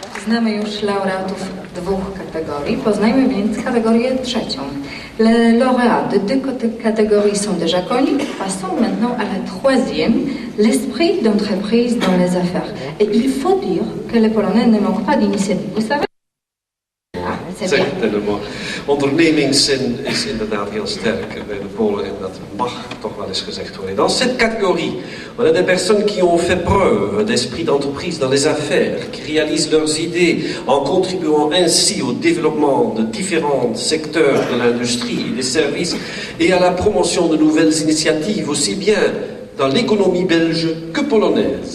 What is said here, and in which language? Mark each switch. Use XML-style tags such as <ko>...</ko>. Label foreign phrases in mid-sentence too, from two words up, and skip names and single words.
<pl>Znamy już laureatów 2 kategorii, poznajmy więc kategorię 3.</pl> <fr>Les lauréats de 2 catégories sont déjà connus. Passons maintenant à la 3e, l'esprit d'entreprise dans les affaires. Et il faut dire que les Polonais ne manquent pas d'initiative. Vous savez? Certainement.</fr> <nl>Ondernemingszin is inderdaad heel sterk bij de Polen en dat mag toch wel eens gezegd worden.</nl> <fr>Dans cette catégorie, on a des personnes qui ont fait preuve d'esprit d'entreprise dans les affaires, qui réalisent leurs idées en contribuant ainsi au développement de différents secteurs de l'industrie et des services et à la promotion de nouvelles initiatives, aussi bien dans l'économie belge que polonaise.</fr>